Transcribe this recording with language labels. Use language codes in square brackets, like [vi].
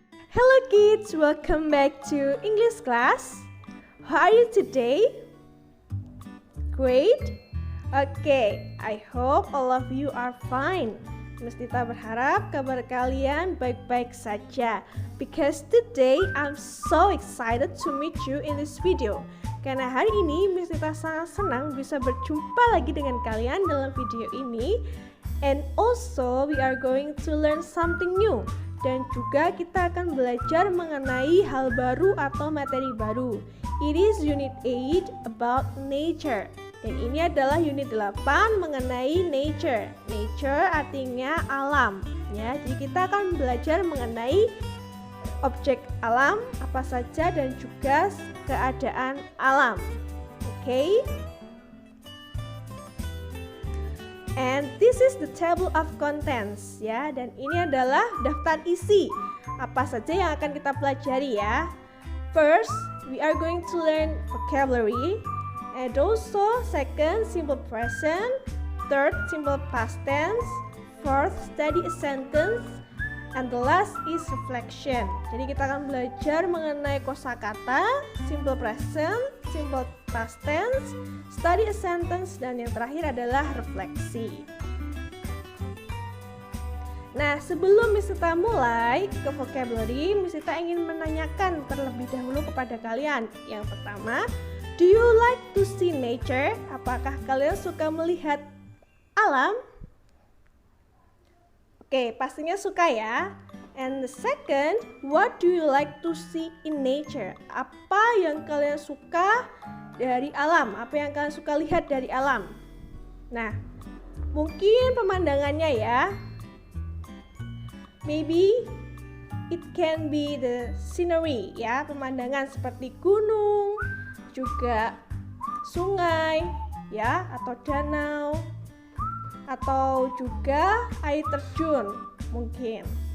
[en] Hello kids, welcome back to English class. How are you today? Great? Okay, I hope all of you are fine. [id] Miss Tita berharap kabar kalian baik-baik saja. [en] Because today I'm so excited to meet you in this video. [id] Karena hari ini Miss Tita sangat senang bisa berjumpa lagi dengan kalian dalam video ini. [en] And also we are going to learn something new. [id] Dan juga kita akan belajar mengenai hal baru atau materi baru. [en] It is unit 8 about nature. [id] Dan ini adalah unit 8 mengenai nature. Nature artinya alam, ya. Jadi kita akan belajar mengenai objek alam apa saja dan juga keadaan alam. Oke? [en] And this is the table of contents, ya. [id] Dan ini adalah daftar isi apa saja yang akan kita pelajari, ya. [en] First, we are going to learn vocabulary, and also second, simple present, third, simple past tense, fourth, study a sentence, and the last is reflection. [id] Jadi kita akan belajar mengenai kosakata, simple present, simple past tense, study a sentence, dan yang terakhir adalah refleksi. Nah, sebelum Miss Tita mulai ke vocabulary, Miss Tita ingin menanyakan terlebih dahulu kepada kalian. Yang pertama, [en] do you like to see nature? [id] Apakah kalian suka melihat alam? Oke, pastinya suka, ya. And the second, what do you like to see in nature? Apa yang kalian suka dari alam? Apa yang kalian suka lihat dari alam? Nah, mungkin pemandangannya, ya. [en] Maybe it can be the scenery, ya. [id] Pemandangan seperti gunung, juga sungai, ya, atau danau, atau juga air terjun mungkin.